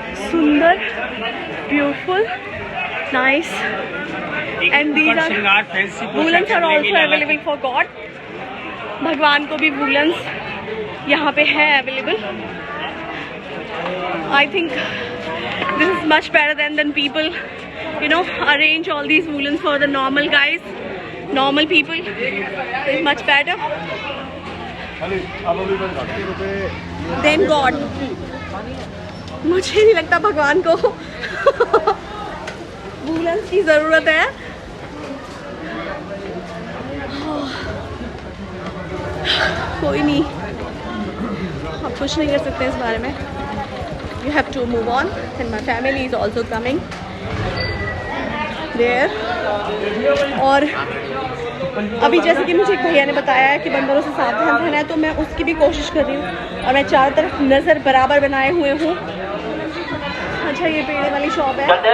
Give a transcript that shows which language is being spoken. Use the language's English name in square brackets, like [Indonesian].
[English] सुंदर, beautiful, nice, and these are woollens are also available for God. [Hindi] भगवान को भी वूलन्स यहाँ पे है available. [English] I think this is much better than people, you know, arrange all these woolens for the normal guys, normal people. It's much better than God. [Hindi] मुझे नहीं लगता भगवान को वूलन्स की जरूरत है। कोई नहीं, आप कुछ नहीं कर सकते इस बारे में। [English] You have to move on, and my family is also coming there. [Hindi] और अभी जैसे कि मुझे एक भैया ने बताया है कि बंदरों से सावधान रहना है, तो मैं उसकी भी कोशिश कर रही हूँ और मैं चारों तरफ नज़र बराबर बनाए हुए हूँ। अच्छा, ये पेड़े वाली शॉप है।